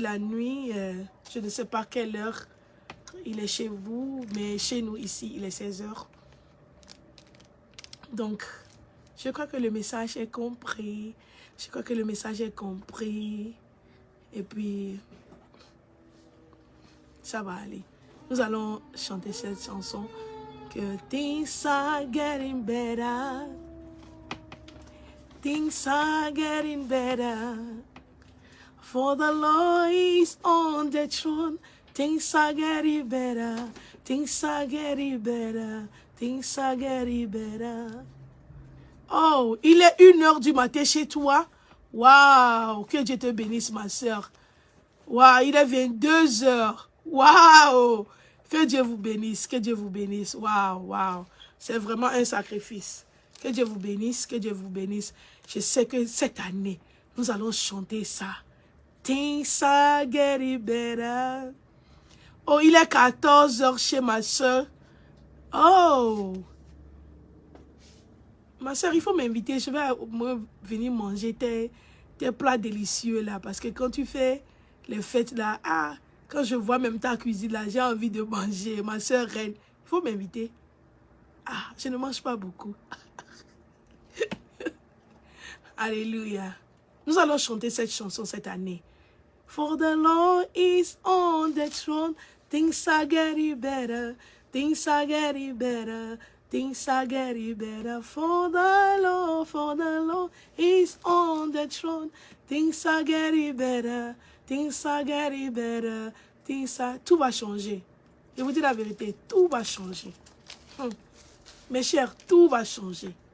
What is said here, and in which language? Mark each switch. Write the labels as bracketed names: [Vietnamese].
[French] La nuit, je ne sais pas quelle heure il est chez vous, mais chez nous ici, il est 16 h. Donc, je crois que le message est compris. Je crois que le message est compris. Et puis, ça va aller. Nous allons chanter cette chanson. [English] Que things are getting better. Things are getting better. For the Lord is on the throne. Things are getting better. Things are getting better. Things are getting better. [French] Oh, il est 1 h du matin chez toi. Waouh, que Dieu te bénisse, ma soeur. Waouh, il est 22 h. Waouh, que Dieu vous bénisse, que Dieu vous bénisse. Waouh, waouh, c'est vraiment un sacrifice. Que Dieu vous bénisse, que Dieu vous bénisse. Je sais que cette année, nous allons chanter ça. [English] Things are getting better. [French] Oh, il est 14 h chez ma soeur. Oh, ma soeur, il faut m'inviter. Je vais venir manger tes plats délicieux là. Parce que quand tu fais les fêtes là, quand je vois même ta cuisine là, j'ai envie de manger. Ma soeur reine, il faut m'inviter. Ah, je ne mange pas beaucoup. Alléluia. Nous allons chanter cette chanson cette année. [English] For the Lord is on the throne. Things are getting better. Things are getting better. Things are getting better. For the Lord is on the throne. Things are getting better. Things are getting better. [French] Tout va changer. Je vous dis la vérité, tout va changer. Mes chers, tout va changer.